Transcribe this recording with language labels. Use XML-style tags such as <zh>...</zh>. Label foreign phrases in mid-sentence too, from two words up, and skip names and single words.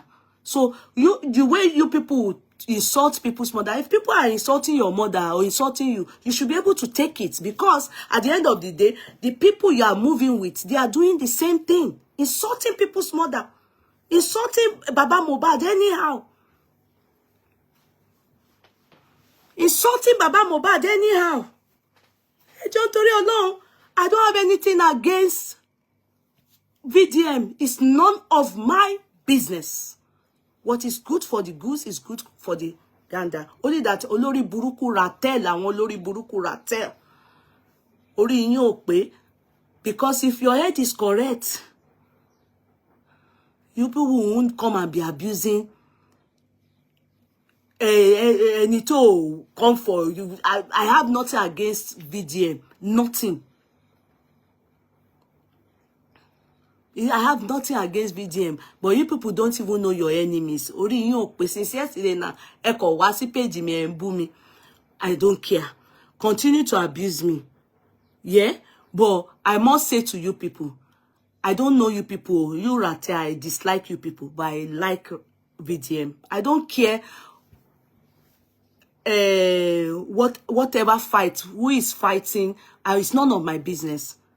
<en>So the way you people insult people's mother, if people are insulting your mother or insulting you, you should be able to take it, because at the end of the day, the people you are moving with, they are doing the same thing, insulting people's mother, insulting Baba Mohbad anyhow, insulting Baba Mohbad anyhow. I don't have anything against VDM. It's none of my business. What is good for the goose is good for the gander. Only that</en> <yo>olórí burúkú ratel, àwọn olórí burúkú ratel. Orí yín ò pé.</yo> <en>Because if your head is correct, you people won't come and be abusing. Need to come for you. I have nothing against VDM. Nothing. I have nothing against VDM, but you people don't even know your enemies.</en> <yo>Ori yin o pe</yo> <en>since yesterday</en> <yo>na e ko wá sí page mi en bú mi.</yo> <en>I don't care. Continue to abuse me. Yeah? But I must say to you people, I don't know you people. You rate, I dislike you people, but I like VDM. I don't care whatever fight, who is fighting, it's none of my business.</en>